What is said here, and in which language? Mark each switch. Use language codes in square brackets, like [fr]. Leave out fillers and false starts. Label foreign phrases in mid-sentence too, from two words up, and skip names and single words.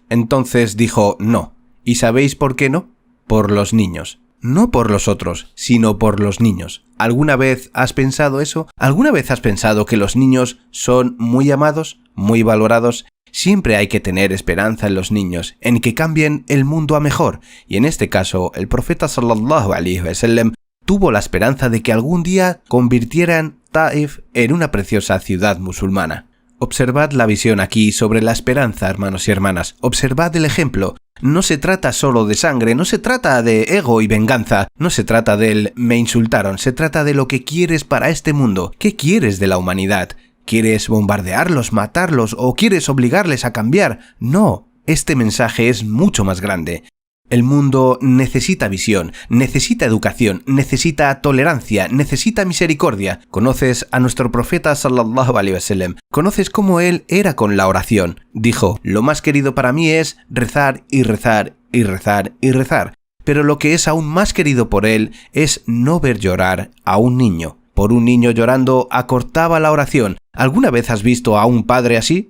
[es] Entonces dijo no. ¿Y sabéis por qué no? Por los niños. No por los otros, sino por los niños. ¿Alguna vez has pensado eso? ¿Alguna vez has pensado que los niños son muy amados, muy valorados? Siempre hay que tener esperanza en los niños, en que cambien el mundo a mejor. Y en este caso, el profeta [ar] صلى الله عليه وسلم [es] tuvo la esperanza de que algún día convirtieran Taif en una preciosa ciudad musulmana. Observad la visión aquí sobre la esperanza, hermanos y hermanas. Observad el ejemplo. No se trata solo de sangre, no se trata de ego y venganza, no se trata del me insultaron, se trata de lo que quieres para este mundo. ¿Qué quieres de la humanidad? ¿Quieres bombardearlos, matarlos o quieres obligarles a cambiar? No, este mensaje es mucho más grande. El mundo necesita visión, necesita educación, necesita tolerancia, necesita misericordia. ¿Conoces a nuestro profeta [ar] صلى الله عليه وسلم? [es] ¿Conoces cómo él era con la oración? Dijo: lo más querido para mí es rezar y rezar y rezar y rezar. Pero lo que es aún más querido por él es no ver llorar a un niño. Por un niño llorando acortaba la oración. ¿Alguna vez has visto a un padre así?